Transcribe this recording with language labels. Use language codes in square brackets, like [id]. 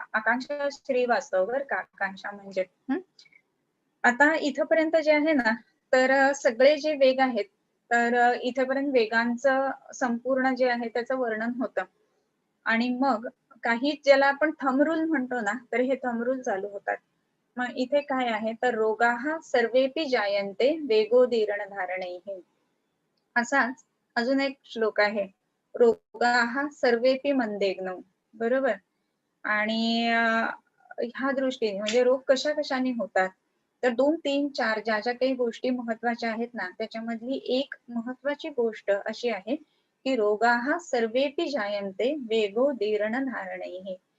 [mr] आकांक्षा श्रीवास्तव बर का, आकांक्षा म्हणजे. आता इथपर्यंत जे आहे ना तर सगळे जे वेग आहेत तर इथपर्यंत वेगांचं संपूर्ण जे आहे त्याचं वर्णन होतं आणि मग काही ज्याला आपण थंब रूल म्हणतो ना, तर हे थंब रूल चालू होतात. मग इथे काय आहे तर [sa] रोगाः सर्वेपि जायन्ते वेगोदीर्ण धारणैः. [mr] असाच अजून एक श्लोक आहे. [sa] रोगाः सर्वेपि मंदेग्नौ. [mr] बरोबर? आणि ह्या दृष्टीने म्हणजे रोग कशा कशाने होतात तर 2, 3, 4 ज्या ज्या काही गोष्टी महत्वाच्या आहेत ना त्याच्यामधली एक महत्वाची गोष्ट अशी आहे की [sa] रोगाः सर्वेपि जायन्ते वेगो दीर्ण धारणैः.